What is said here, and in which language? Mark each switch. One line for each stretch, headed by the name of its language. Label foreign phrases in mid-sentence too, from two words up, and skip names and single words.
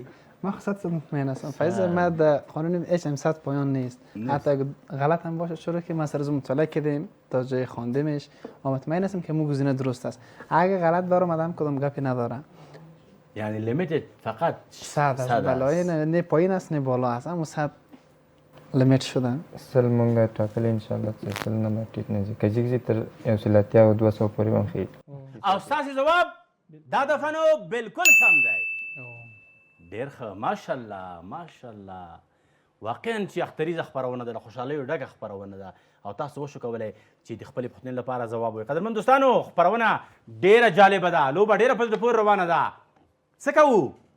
Persian: ما 100% مطمئن هستم فایز ما در قانون اچ ام 100 پایان نیست حتی اگه غلط هم باشه چرا که ما سر از مطالعه کردیم تا جای خواندیمش و مطمئن هستم که مو گزینه درست است اگه غلط دارم آدم کدام گپی نداره یعنی لیمیت فقط 100 است بالای نه پایین است نه بالا است اما 100 لیمیت شدن
Pashto: سل مونږه ټاکلې انشاءالله چې سل نه ټیټ نه ځي که جګ تر 180 او 200 پورې هم خېږي او ستاسې ځواب دا دفعه نو بالکل سم دی ډېر ښه ماشاءالله ماشاءالله واقعا چې اختریزه خپرونه ده د خوشحالیو ډکه خپرونه ده او تاسو وشو کولی چې د خپلې پوښتنې لپاره ځواب وایي قدرمن دوستانو خپرونه ډېره جالبه ده لوبه ډېره په زړه پورې روانه ده څه کوو